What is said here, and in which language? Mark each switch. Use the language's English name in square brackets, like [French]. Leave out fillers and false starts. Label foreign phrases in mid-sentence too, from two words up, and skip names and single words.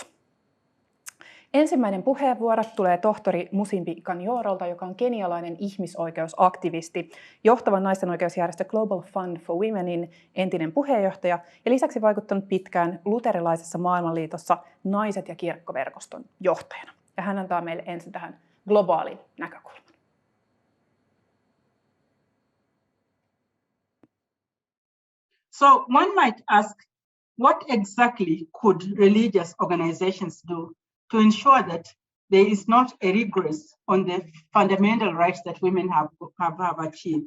[Finnish] Ensimmäinen puheenvuoro tulee tohtori Musimbi Kanyorolta, joka on kenialainen ihmisoikeusaktivisti, johtava naisten oikeusjärjestö Global Fund for Womenin entinen puheenjohtaja ja lisäksi vaikuttanut pitkään luterilaisessa maailmanliitossa Naiset ja kirkkoverkoston johtajana. Ja hän antaa meille ensin tähän globaalin näkökulman. [English] So one might ask, what exactly could religious organizations do to ensure that there is not a regress on the fundamental rights that women have achieved?